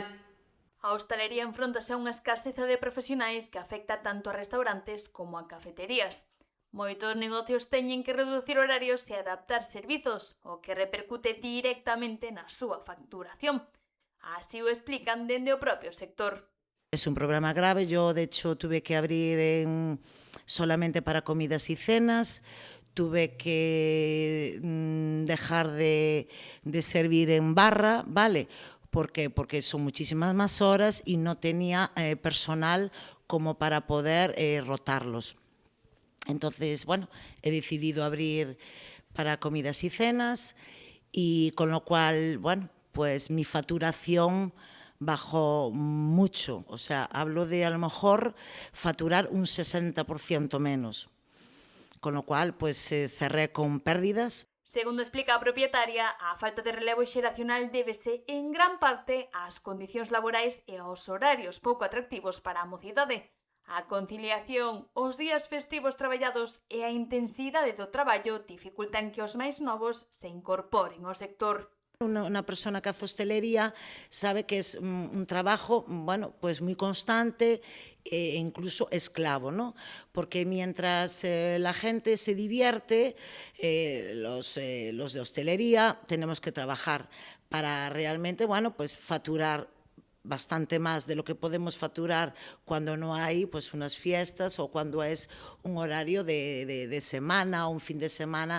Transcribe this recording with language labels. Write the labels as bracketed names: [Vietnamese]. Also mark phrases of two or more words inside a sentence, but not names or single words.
[Galician] A hostalería enfróntase a unha escaseza de profesionais que afecta tanto a restaurantes como a cafeterías. Moitos negocios teñen que reducir horarios e adaptar servizos, o que repercute directamente na súa facturación. Así o explican dende o propio sector. [Spanish] Es un problema grave. Yo, de hecho, tuve que abrir solamente para comidas y cenas. Tuve que dejar de servir en barra, ¿vale? Porque son muchísimas más horas y no tenía personal como para poder rotarlos. Entonces, bueno, he decidido abrir para comidas y cenas y con lo cual, bueno, pues mi facturación bajó mucho. O sea, hablo de a lo mejor facturar un 60% menos. Con lo cual, pues cerré con pérdidas. [Galician] Segundo explica a propietaria, a falta de relevo xeracional débese en gran parte ás condicións laborais e aos horarios pouco atractivos para a mocidade. A conciliación, os días festivos traballados e a intensidade do traballo dificultan que os máis novos se incorporen ao sector. [Spanish] Una persona que hace hostelería sabe que es un trabajo, bueno, pues muy constante e incluso esclavo, ¿no? Porque mientras la gente se divierte, los de hostelería tenemos que trabajar para realmente, bueno, pues facturar bastante más de lo que podemos facturar cuando no hay pues unas fiestas o cuando es un horario de semana o un fin de semana.